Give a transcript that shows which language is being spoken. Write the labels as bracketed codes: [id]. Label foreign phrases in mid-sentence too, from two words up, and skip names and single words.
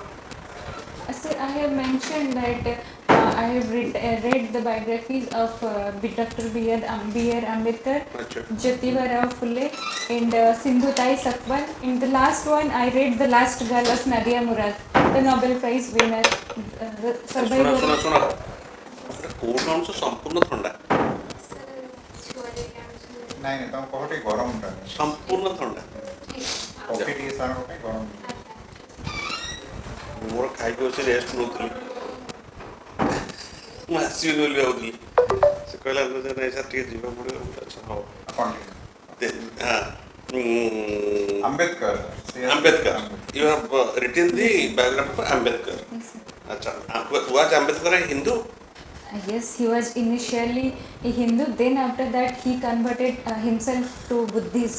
[en] Sir, I have mentioned that I have read the biographies of Dr. B.R. Ambedkar, Achha. Jyotiba Rao Phule, and Sindhu Tai Sakbar. In the last one, I read The Last Girl of Nadia Murad, the Nobel Prize winner. Survivor. [or] ଶୁଣ କୋଉଟା ଅଂଶ ସମ୍ପୂର୍ଣ୍ଣ ଥଣ୍ଡା ନାଇଁ ନାଇଁ ତମ କହ ଟିକେ ଗରମଟା ସମ୍ପୂର୍ଣ୍ଣ ଥଣ୍ଡା କଫି ଟିକେ ସାରଙ୍କ ପାଇଁ ଗରମ ମୋର ଖାଇକି ବସି ରେଷ୍ଟ ନେଉଥିଲି ମୁଁ ଆସିବି ବୋଲି ଭାବୁଥିଲି ସେ କହିଲା ନାଇଁ ସାର୍ ଟିକେ ଯିବାକୁ ପଡ଼ିବ ଆଚ୍ଛା ହଉ ଆପଣ Ambedkar. [en] Ambedkar. You have written the biography of Ambedkar. Yes, sir. Achha. Was Ambedkar a Hindu? Yes, he was initially a Hindu. Then after that, he converted himself to Buddhist.